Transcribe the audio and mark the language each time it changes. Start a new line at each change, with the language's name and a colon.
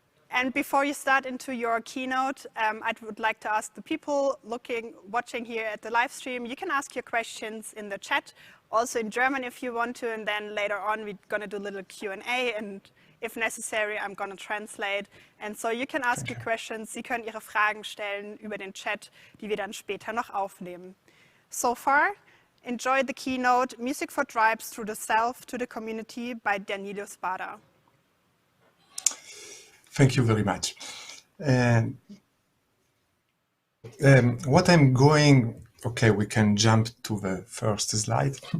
English: And before you start into your keynote, I would like to ask the people watching here at the live stream, you can ask your questions in the chat, also in German if you want to, and then later on we're going to do a little Q&A, and if necessary I'm going to translate. And so you can ask your questions,
German: Sie können Ihre Fragen stellen über den Chat, die wir dann später noch aufnehmen.
English: So far, enjoy the keynote, Music for Tribes Through the Self to the Community by Danilo Spada. Thank you very much. What I'm going, okay, we can jump to the first slide.